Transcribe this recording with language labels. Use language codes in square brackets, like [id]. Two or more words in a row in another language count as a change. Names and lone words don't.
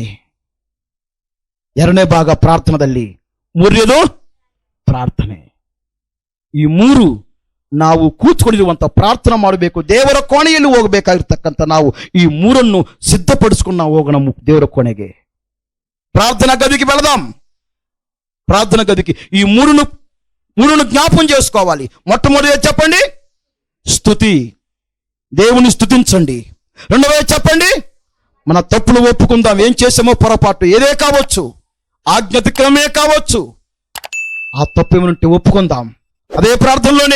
[kn] ಎರಡನೇ ಭಾಗ ಪ್ರಾರ್ಥನೆಯಲ್ಲಿ, 3ನೇದು ಪ್ರಾರ್ಥನೆ. ಈ 3 ನಾವು ಕೂತ್ಕೊಂಡಿರುವಂತ ಪ್ರಾರ್ಥನೆ ಮಾಡಬೇಕು. ದೇವರ ಕೋಣೆಯಲ್ಲಿ ಹೋಗಬೇಕಾಗಿರ್ತಕ್ಕಂಥ ನಾವು ಈ 3 ಸಿದ್ಧಪಡಿಸ್ಕೊಂಡು ನಾವು ಹೋಗೋಣ ದೇವರ ಕೋಣೆಗೆ. [te] ప్రార్థన గదికి వెళదాం. ప్రార్థన గదికి ఈ మూడును జ్ఞాపకం చేసుకోవాలి. మొట్టమొదటి చెప్పండి స్తుతి, దేవుని స్తుతించండి. రెండవది చెప్పండి మన తప్పులు ఒప్పుకుందాం. ఏం చేసామో పొరపాటు ఏదే కావచ్చు, ఆజ్ఞాతిక్రమే కావచ్చు, ఆ తప్పు ఏమంటే ఒప్పుకుందాం అదే ప్రార్థనలోనే.